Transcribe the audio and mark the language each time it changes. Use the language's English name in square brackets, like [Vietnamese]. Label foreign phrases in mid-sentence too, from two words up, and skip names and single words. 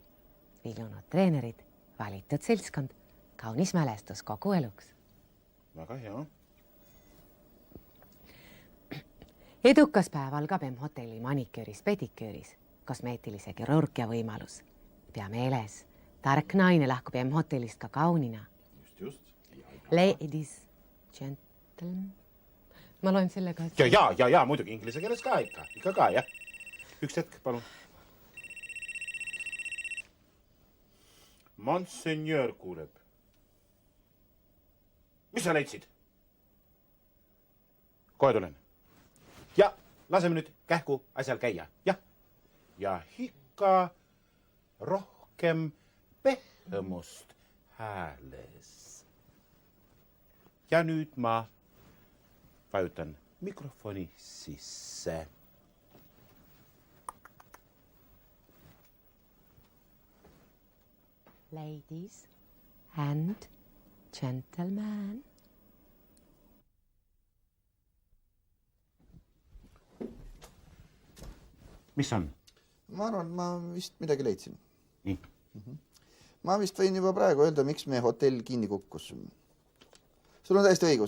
[Estonian] Viljunud treenerid, valitud seltskond, kaunis mälestus kogu eluks. Väga hea. Edukas päev algab M-hotelli maniküüris, pediküüris, kosmeetilise kirurgia võimalus. Pea meeles, tark naine lahkub M-hotellist ka kaunina. Just. [English] Ladies, gentlemen. [Estonian] Ma loen sellega... Ja, muidugi inglise keeles ka ikka ka, jah. Üks hetk, palun. Monseigneur kuuleb. Mis sa leidsid? Kohe tulen. Ja, laseme nüüd kähku asjal käia. Ja ikka rohkem pehmust hääles. Ja nüüd ma vajutan mikrofoni sisse. [English] Ladies and gentlemen. [Estonian] Mis on? Ma arvan, ma vist midagi leidsin. Nii. Ma vist võin juba praegu öelda, miks meie hotell kinni kukkus. Sul on täiesti õigus.